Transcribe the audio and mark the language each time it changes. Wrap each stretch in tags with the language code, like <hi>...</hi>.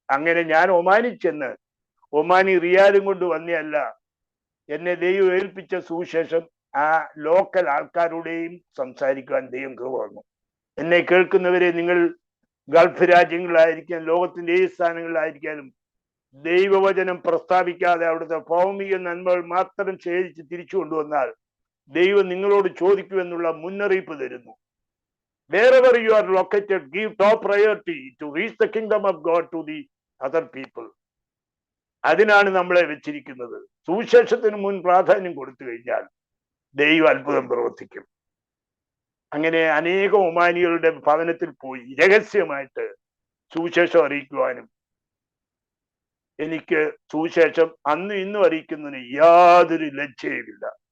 <ml>അങ്ങനെ ഞാൻ ഒമാനിൽ ചെന്ന്, ഒമാനി റിയാലും കൊണ്ട് വന്നതല്ല, എന്നെ ദൈവം ഏൽപ്പിച്ച സുവിശേഷം ആ ലോക്കൽ ആൾക്കാരോടെയും സംസാരിക്കാൻ ദൈവം കൃപ വന്നു. എന്നെ കേൾക്കുന്നവരെ, നിങ്ങൾ ഗൾഫ് രാജ്യങ്ങളിലായിരിക്കാം, ലോകത്തിന്റെ ഏത് സ്ഥാനങ്ങളിലായിരിക്കാനും ദൈവവചനം പ്രസ്താവിക്കാതെ അവിടുത്തെ ഭൗമിക നന്മകൾ മാത്രം ശേഖരിച്ച് തിരിച്ചു കൊണ്ടുവന്നാൽ ദൈവം നിങ്ങളോട് ചോദിക്കുമെന്നുള്ള മുന്നറിയിപ്പ് തരുന്നു.</ml> <en>Wherever you are located, give top priority to reach the kingdom of God to the other people.</en> <ml>അതിനാണ് നമ്മളെ വെച്ചിരിക്കുന്നത്. സുവിശേഷത്തിന് മുൻ പ്രാധാന്യം കൊടുത്തു കഴിഞ്ഞാൽ ദൈവം അത്ഭുതം പ്രവർത്തിക്കും. അങ്ങനെ അനേകം ഒമാനികളുടെ ഭവനത്തിൽ പോയി രഹസ്യമായിട്ട് സുവിശേഷം അറിയിക്കുവാനും എനിക്ക് സുവിശേഷം അന്നും ഇന്നും അറിയിക്കുന്നതിന് യാതൊരു ലജ്ജയുമില്ല.</ml>